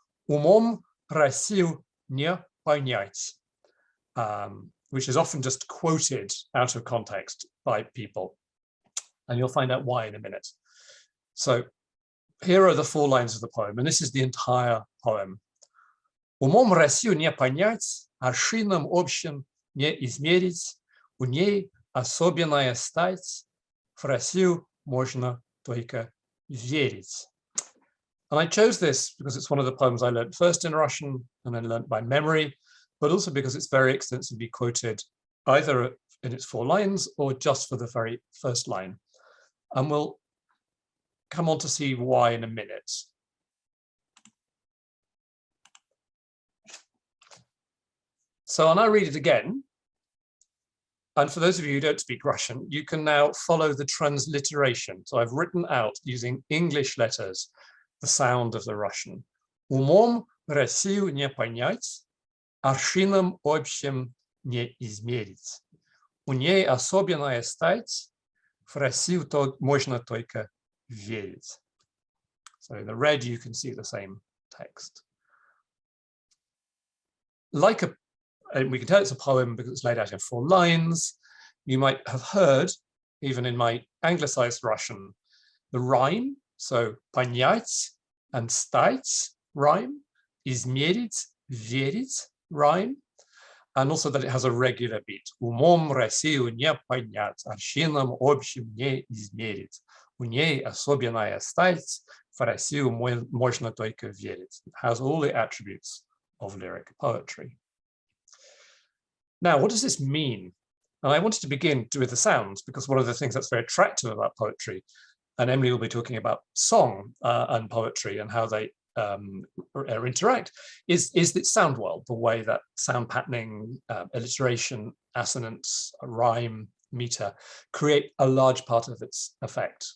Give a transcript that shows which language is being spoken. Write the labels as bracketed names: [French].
[Russian] Умом Россию не понять, [English] which is often just quoted out of context by people. And you'll find out why in a minute. So here are the 4 lines of the poem, and this is the entire poem. [Russian] Умом Россию не понять, аршином общим не измерить, у ней особенная стать, в Россию можно только верить. [English] And I chose this because it's one of the poems I learned first in Russian and then learned by memory, but also because it's very extensively quoted either in its 4 lines or just for the very first line. And we'll come on to see why in a minute. So I'll now read it again. And for those of you who don't speak Russian, you can now follow the transliteration. So I've written out using English letters the sound of the Russian. [Russian] Умом Россию не понять, аршином общим не измерить. У ней особенная стать, в Россию можно только верить. [English] So in the red, you can see the same text. Like we can tell it's a poem because it's laid out in 4 lines. You might have heard, even in my anglicized Russian, the rhyme. So понять and стать rhyme, измерить, верить rhyme, and also that it has a regular beat. [Russian] Умом Россию не понять, аршином общим не измерить. У ней особенная стать, в Россию можно только верить. [English] It has all the attributes of lyric poetry. Now, what does this mean? And I wanted to begin with the sounds, because one of the things that's very attractive about poetry, and Emily will be talking about song and poetry and how they interact, is that sound world, the way that sound patterning, alliteration, assonance, rhyme, meter create a large part of its effect.